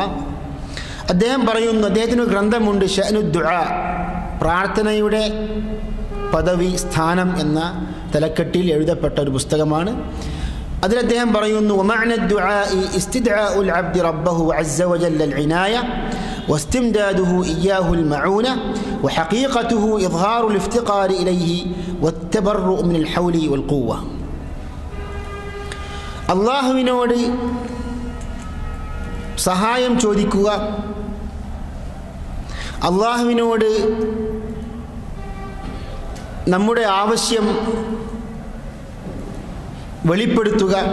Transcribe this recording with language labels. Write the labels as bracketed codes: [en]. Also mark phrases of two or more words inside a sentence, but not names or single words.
[ml] അദ്ദേഹം പറയുന്നു, അദ്ദേഹത്തിന് ഒരു ഗ്രന്ഥമുണ്ട് [ar] شأن الدعاء, [ml] പ്രാർത്ഥനയുടെ പദവി സ്ഥാനം എന്ന തലക്കെട്ടിൽ എഴുതപ്പെട്ട ഒരു പുസ്തകമാണ്. അതിൽ അദ്ദേഹം പറയുന്നു, [ar] ومعنى الدعاء استدعاء العبد ربه عز وجل العناية واستمداده إياه المعونة وحقيقته إظهار الافتقار إليه والتبرؤ من الحول والقوة. [ml] അല്ലാഹുവിനോട് സഹായം ചോദിക്കുക, അല്ലാഹുവിനോട് നമ്മുടെ ആവശ്യം വെളിപ്പെടുത്തുക.